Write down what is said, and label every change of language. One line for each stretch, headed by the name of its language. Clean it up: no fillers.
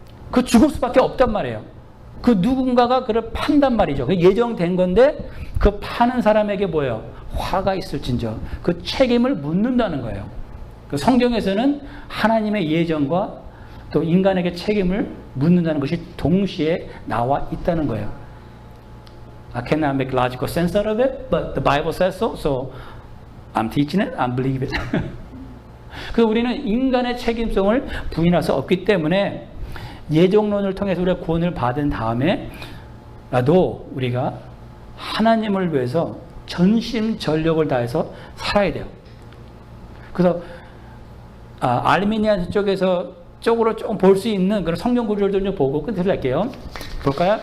Korean: 그 죽을 수밖에 없단 말이에요. 그 누군가가 그를 판단 말이죠. 그 예정된 건데 그 파는 사람에게 뭐예요? 화가 있을진저. 그 책임을 묻는다는 거예요. 그 성경에서는 하나님의 예정과 또 인간에게 책임을 묻는다는 것이 동시에 나와 있다는 거예요.
English: I cannot make logical sense out of it, but the Bible says so, so I'm teaching it, I believe it.
Korean: 그래서 우리는 인간의 책임성을 부인할 수 없기 때문에 예정론을 통해서 우리가 구원을 받은 다음에 나도 우리가 하나님을 위해서 전심전력을 다해서 살아야 돼요. 그래서 알미니안 쪽으로 좀 볼 수 있는 그런 성경 구절들 좀 보고 끝낼게요. 볼까요?